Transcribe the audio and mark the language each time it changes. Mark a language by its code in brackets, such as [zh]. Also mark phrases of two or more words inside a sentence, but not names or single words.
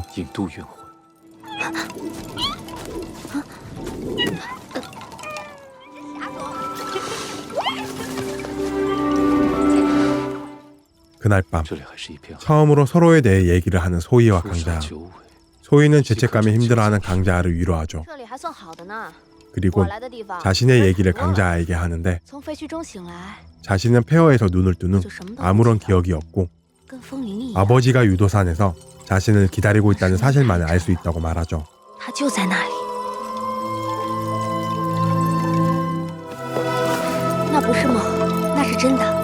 [zh] 引渡冤魂。 [ko] 그날 밤 [zh] 这里还是一片 [ko] 처음으로 서로에 대해 얘기를 하는 소희와 [zh] 树 [ko] 강자. [zh] 上九尾， [ko] 소희는 죄책감에 힘들어하는 강자를 위로하죠. [zh] 这里还算好的呢。 [ko] 그리고 [zh] 我来的地方 [ko] 자신의 얘기를 강자에게 하는데 [zh] 从废墟中醒来， [ko] 자신은 폐허에서 눈을 뜬 후 아무런 기억이 없고 [zh] 跟风铃一样， [ko] 아버지가 유도산에서 자신을 기다리고 있다는 사실만을 알 수 있다고 말하죠. [zh] 他就在那里。那不是梦，那是真的。